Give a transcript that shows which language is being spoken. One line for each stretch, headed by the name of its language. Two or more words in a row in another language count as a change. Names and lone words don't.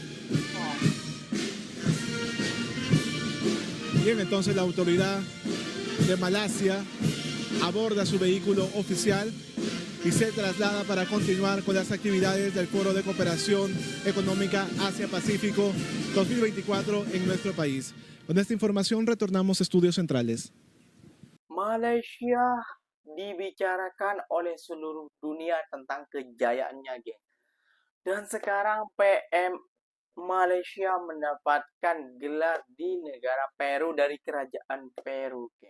Spanish: Bien, entonces la autoridad de Malasia aborda su vehículo oficial y se traslada para continuar con las actividades del Foro de Cooperación Económica Asia-Pacífico 2024 en nuestro país. Con esta información retornamos a Estudios Centrales.
Malay: Malaysia dibicarakan oleh seluruh dunia tentang kejayaannya, geng. Dan sekarang PM Malaysia mendapatkan gelar di negara Peru dari kerajaan Peru, geng.